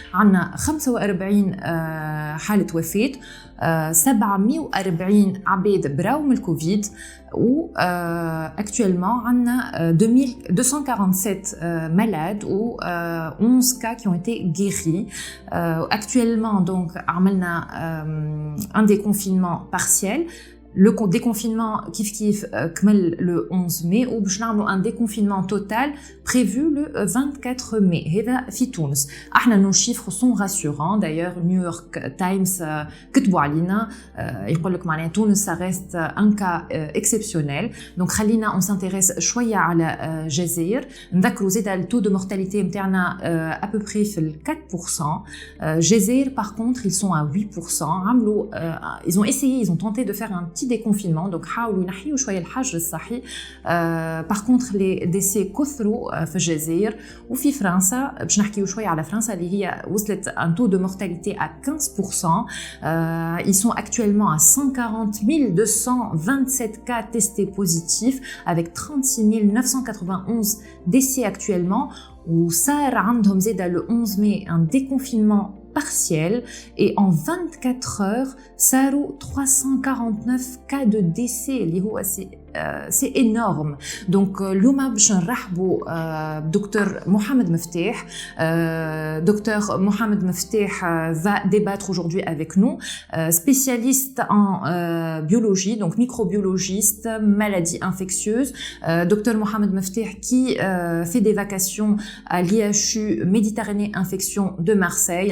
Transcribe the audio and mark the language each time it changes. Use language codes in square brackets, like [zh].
[ar] عندنا 45 حالة وفاة، 740 عباد براو من الكوفيد، و [fr] actuellement [ar] عندنا 247 [fr] malades ou 11 cas qui ont été guéris. Actuellement donc [ar] عملنا [fr] un déconfinement partiel. Le déconfinement [ar] kif كمل [fr] le 11 mai [ar] ou باش نعملوا [fr] un déconfinement total prévu le 24 mai. [ar] هذا في تونس. احنا [fr] nos chiffres sont rassurants. D'ailleurs New York Times [ar] كتبوا علينا يقول لك معناها تونس [fr] ça reste un cas exceptionnel. Donc [ar] خلينا [fr] on s'intéresse [ar] شويه على الجزائر. نذكروا زيد [fr] التو دو مورتاليتي [ar] نتاعنا [fr] à peu près [ar] في 4%. الجزائر [fr] par contre ils sont à 8%. [ar] عملوا [fr] ils ont essayé, ils ont tenté de faire un petit déconfinement, donc [ar] حاولوا ينحيوا شويه الحجر الصحي. [fr] par contre les décès [ar] كثروا في الجزائر وفي فرنسا. باش نحكيوا شويه على فرنسا اللي هي وصلت [fr] un taux de mortalité à 15%. Ils sont actuellement à 140 227 cas testés positifs avec 36 991 décès actuellement. [ar] وصار عندهم زيدا [fr] le 11 mai un déconfinement partiel et en 24 heures [ar] صاروا [fr] 349 cas de décès [ar] اللي هو [fr] c'est énorme. Donc [ar] اليوم باش نرحبوا دكتور محمد مفتاح. [fr] Docteur Mohamed Meftah va débattre aujourd'hui avec nous, spécialiste en biologie, donc microbiologiste, maladies infectieuses. Docteur Mohamed Meftah qui fait des vacations à l'IHU Méditerranée Infection de Marseille.